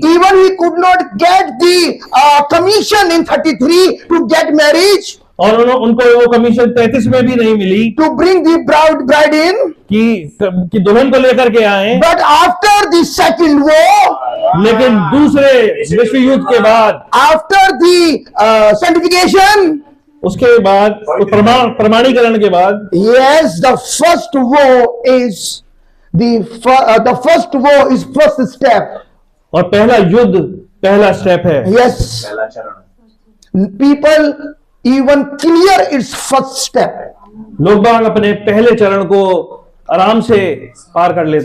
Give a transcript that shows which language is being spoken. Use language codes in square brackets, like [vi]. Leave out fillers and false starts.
[en] even he could not get the commission in 33 to get marriage, [hi] और उनको वो commission 33 में भी नहीं मिली [en] to bring the bride in. [hi] कि दुल्हन को लेकर के आए। [en] But after the second war, [hi] लेकिन दूसरे विश्व युद्ध के बाद, [en] after the sanctification, [hi] उसके बाद प्रमाणीकरण के बाद, [en] yes, the first war is the first war is first step. [hi] और पहला युद्ध पहला स्टेप है। [en] Yes, people even clear its first step. [hi] लोग बाग अपने पहले चरण को आराम से पार कर लेते